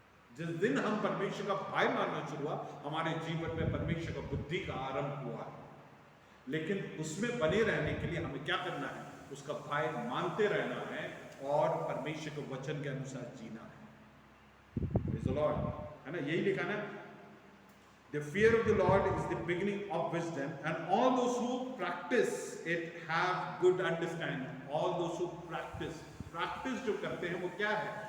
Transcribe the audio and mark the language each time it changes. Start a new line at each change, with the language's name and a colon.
Hindi: जिस दिन हम परमेश्वर का भय मानना शुरू हुआ, हमारे जीवन में परमेश्वर का बुद्धि का आरंभ हुआ है। लेकिन उसमें बने रहने के लिए हमें क्या करना है? उसका भय मानते रहना है और परमेश्वर के वचन के अनुसार जीना है। प्रेज़ द लॉर्ड, है ना? यही लिखा ना,
English: the fear of the Lord is the beginning of wisdom, and all those who practice it have good understanding. All those who practice
Hindi: जो करते हैं वो क्या है?